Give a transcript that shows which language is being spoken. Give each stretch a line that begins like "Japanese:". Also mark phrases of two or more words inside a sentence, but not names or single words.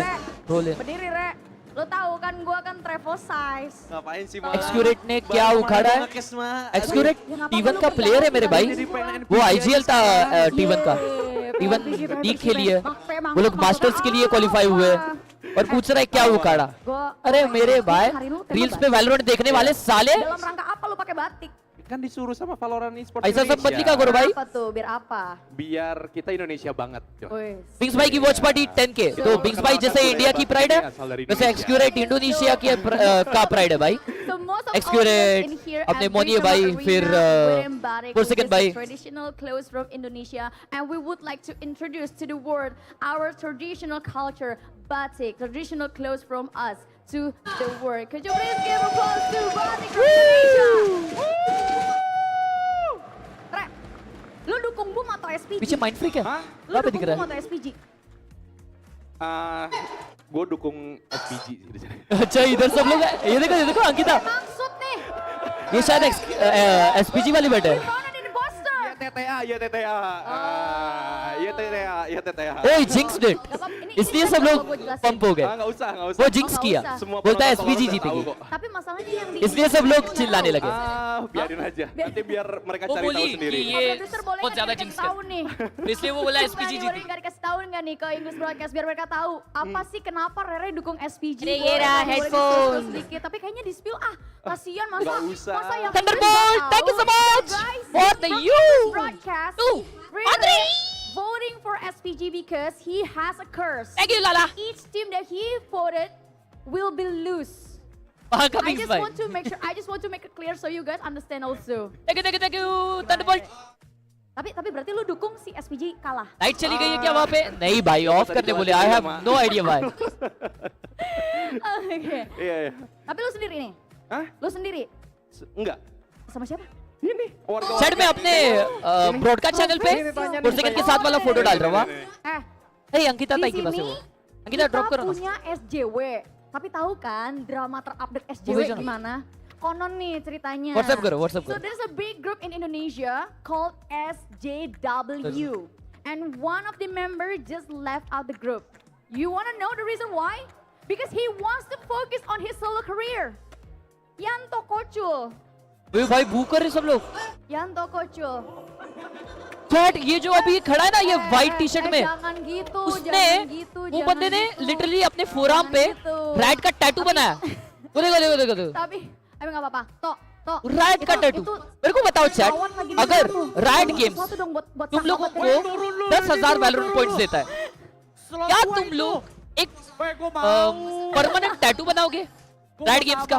Indonesian: Berdiri Re. Lo tahu kan gua kan
English: travel size.
Indonesian: Ngapain sih Ma?
Hindi: एक्सक्यूरेट ने क्या उखाड़ा है? एक्सक्यूरेट T1 का प्लेयर है मेरे भाई. वो IGL था T1 का. T1 लीग खेली है. वो लोग मास्टर्स के लिए क्वालिफाई हुए और पूछ रहा है क्या उखाड़ा. अरे मेरे भाई रील्स पे वैलोरेंट देखने वाले साले.
Indonesian: Dalam rangka apa lu pakai batik? Kan disuruh sama Valorant Esports
Hindi: ऐसा सब मत लिखा
Indonesian: Indonesia.
Hindi: करो भाई.
Indonesian: Apa tuh? Biar apa? Biar kita Indonesia banget.
Hindi: बिंग्स भाई की
English: watch party
Hindi: 10K. तो बिंग्स भाई जैसे इंडिया की प्राइड है वैसे एक्सक्यूरेट इंडोनेशिया की का प्राइड है भाई. एक्सक्यूरेट अपने मोनिये भाई फिर फोर्सेकन भाई.
English: Traditional clothes from Indonesia, and we would like to introduce to the world our traditional culture, batik, traditional clothes from us to the world. Could you please give applause to batik from Indonesia?
Indonesian: Re, lu dukung Boom atau SPG?
Hindi: पीछे माइंड फ्रीक है.
Indonesian: Lu apa dukung
Hindi: दिख रहा
Indonesian: Boom
Hindi: है?
Indonesian: atau SPG? Gue dukung SPG sih di sini.
Hindi: अच्छा इधर सब लोग ये देखो अंकिता.
Indonesian: Maksud nih,
Hindi: ये शायद SPG वाली बैठे है.
Indonesian: Ya TTA.
Hindi: ओए
English: jinx did.
Hindi: इसलिए सब लोग पंप हो गए.
Indonesian: Nggak usah.
Hindi: वो जिंक्स किया. बोलता है SPG जीतेगी.
Indonesian: tapi masalahnya yang di
Hindi: इसलिए सब लोग चिल्लाने लगे.
Indonesian: Biarin aja. Nanti biar mereka
Hindi: वो
Indonesian: cari tahu
Hindi: बोली
Indonesian: sendiri.
Hindi: कि ये
Indonesian: produser boleh
Hindi: बहुत
Indonesian: nggak
Hindi: ज्यादा
Indonesian: dikasih
Hindi: जिंक्स
Indonesian: tahu nih?
Hindi: है. इसलिए वो बोला SPG
Indonesian: Boleh
Hindi: जीतेगी.
Indonesian: nggak dikasih tahu nggak nih ke English Broadcast biar mereka tahu apa sih kenapa Rere dukung SPG? Rere, Boleh headphone. di-spill sedikit, tapi kayaknya di spill kasihan masa. Nggak usah. Masa yang
English: Thunderbolt, thank you so much for the you. Broadcast. Andre. Voting for SPG because he has a curse. Thank you Lala. Each team that he voted will be lose.
Hindi: वहाँ का
English: I
Hindi: बिंग्स
English: just
Hindi: भाई.
English: want to make it clear so you guys understand also. Thank you Thunderbolt.
Indonesian: Tapi berarti lu dukung si SPG kalah.
Hindi: लाइट चली गई है क्या वहाँ पे? नहीं भाई ऑफ करने बोले.
English: I have no idea why.
Indonesian: Oke. Iya. Tapi lu sendiri nih? Hah? Lu sendiri? Enggak. Sama siapa? Ini warga.
Hindi: चैट में अपने
English: broadcast channel
Hindi: पे फोर्सेकन के साथ वाला फोटो डाल रहा हूँ.
Indonesian: Eh,
Hindi: अंकिता
Indonesian: di
Hindi: ताई की पास है
Indonesian: sini
Hindi: वो. अंकिता
Indonesian: kita
Hindi: ड्रॉप करो ना.
Indonesian: punya SJW. Tapi tahu kan drama terupdate Boleh SJW jangan. gimana? Konon nih ceritanya.
Hindi: WhatsApp karo.
English: So there's a big group in Indonesia called SJW. And one of the members just left out the group. You wanna know the reason why? Because he wants to focus on his solo career. Yanto Kocul.
Hindi: वे भाई भूख कर रहे सब लोग. Yanto Kocul. Chat, ये जो अभी खड़ा है ना ये
English: white T-shirt
Hindi: में,
Indonesian: Jangan gitu,
Hindi: उसने
Indonesian: jangan gitu,
Hindi: वो
Indonesian: jangan
Hindi: बंदे ने
Indonesian: gitu.
Hindi: लिटरली अपने फोरआर्म पे राइट का टैटू बनाया। वो देखो
Indonesian: Tapi nggak apa-apa. Tok.
Hindi: राइट का टैटू। मेरे को बताओ चैट, अगर राइट गेम्स तुम लोगों को 10,000 वैलोरेंट पॉइंट्स देता है, क्या तुम लोग एक
English: permanent tattoo
Hindi: बनाओगे राइट गेम्स का?